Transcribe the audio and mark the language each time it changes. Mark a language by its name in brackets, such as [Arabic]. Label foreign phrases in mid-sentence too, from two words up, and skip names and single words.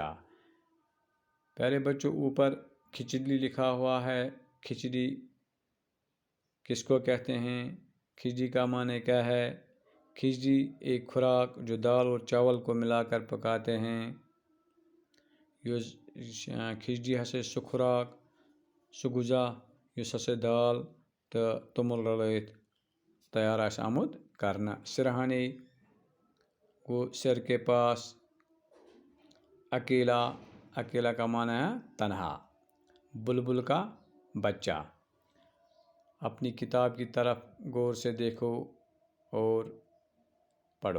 [Urdu] پیارے بچوں، اوپر کھچڑی لکھا ہوا ہے۔ کھچڑی کس کو کہتے ہیں؟ کھچڑی کا معنی کیا ہے؟ کھچڑی ایک خوراک جو دال اور چاول کو ملا کر پکاتے ہیں۔ [Kashmiri] کھچڑی ہسا سہ خوراک سہ غذا یس ہسا دال تو تومل رلائت تیار آسہ آمت کرنا۔ [Urdu] سرہانے گو سر کے پاس، اکیلا، اکیلا کا معنی ہے تنہا۔ بلبل کا بچہ۔ اپنی کتاب کی طرف غور سے دیکھو اور پڑھو۔